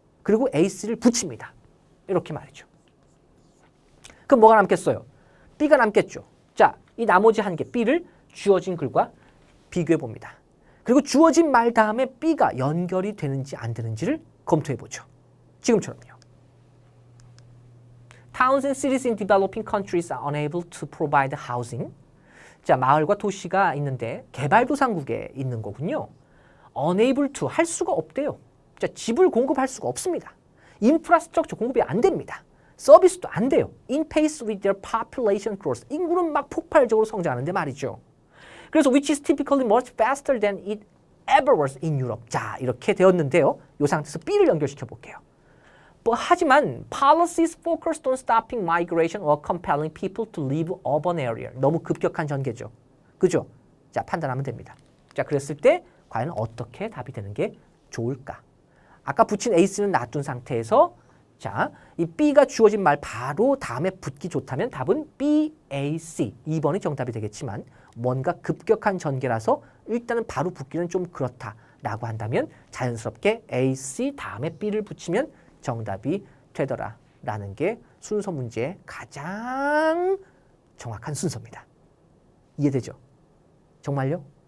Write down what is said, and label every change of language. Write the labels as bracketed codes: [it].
[ko] 그리고 A, C를 붙입니다. 이렇게 말이죠. 그럼 뭐가 남겠어요? B가 남겠죠. 자, 이 나머지 한 개 B를 주어진 글과 비교해 봅니다. 그리고 주어진 말 다음에 B가 연결이 되는지 안 되는지를 검토해 보죠. 지금처럼요. [en] Towns and cities in developing countries are unable to provide housing. [ko] 자, 마을과 도시가 있는데 개발도상국에 있는 거군요. unable to, 할 수가 없대요. 자, 집을 공급할 수가 없습니다. 인프라스트럭처 공급이 안 됩니다. 서비스도 안 돼요. [en] In pace with their population growth. [ko] 인구는 막 폭발적으로 성장하는데 말이죠. 그래서 [en] which is typically much faster than it ever was in Europe. [ko] 자, 이렇게 되었는데요. 이 상태에서 B를 연결시켜 볼게요. 하지만 [en] policies focused on stopping migration or compelling people to leave urban area. [ko] 너무 급격한 전개죠. 그죠? 자, 판단하면 됩니다. 자, 그랬을 때 과연 어떻게 답이 되는 게 좋을까? 아까 붙인 A는 놔둔 상태에서 자, 이 B가 주어진 말 바로 다음에 붙기 좋다면 답은 B, A, C. 2번이 정답이 되겠지만 뭔가 급격한 전개라서 일단은 바로 붙기는 좀 그렇다라고 한다면 자연스럽게 A, C 다음에 B를 붙이면 정답이 되더라라는 게 순서 문제의 가장 정확한 순서입니다. 이해되죠? 정말요?